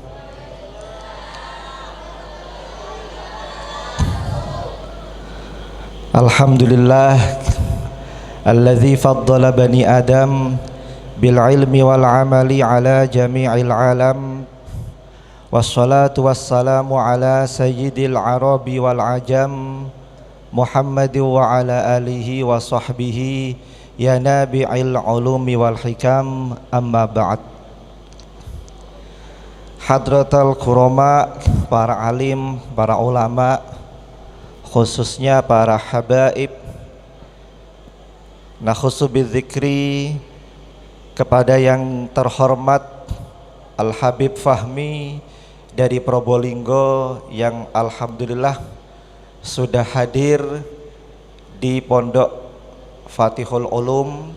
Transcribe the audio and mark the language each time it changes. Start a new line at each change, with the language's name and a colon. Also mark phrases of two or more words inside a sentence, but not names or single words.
Arabic: الحمد لله الذي فضل بني آدم بالعلم والعمل على جميع العالم. والصلاة والسلام على سيد العرب والعجم محمد وعلى آله وصحبه يا نبي العلوم والحكم، أما بعد. حضرات الكرماء,
Indonesian: para alim, para ulama, khususnya para habaib,
Arabic: نخص بالذكر
Indonesian: kepada yang terhormat Al-Habib Fahmi dari Probolinggo yang alhamdulillah sudah hadir di Pondok Fatihul Ulum.